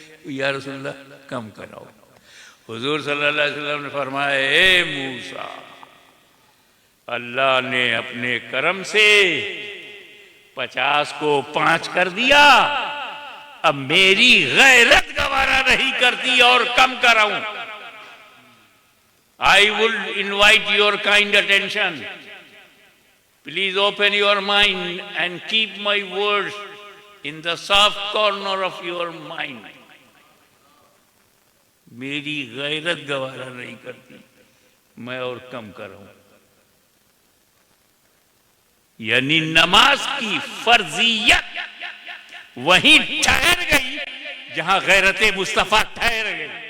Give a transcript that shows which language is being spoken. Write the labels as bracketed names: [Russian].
[Hindi] या रसूलुल्लाह कम कराओ. हुजूर सल्लल्लाहु अलैहि वसल्लम ने फरमाया ए मूसा, अल्लाह ने अपने करम से 50 को 5 कर दिया. अब मेरी गैरत गवारा नहीं करती और कम कराऊं. [English] I would invite your kind attention. Please open your mind and keep my words in the soft corner of your mind. [Hindi] मेरी गैरत गवारा नहीं करती, मैं और कम कराऊं. यानी नमाज की फर्जियत वहीं ठहर गई जहां गैरत मुस्तफा ठहर गई.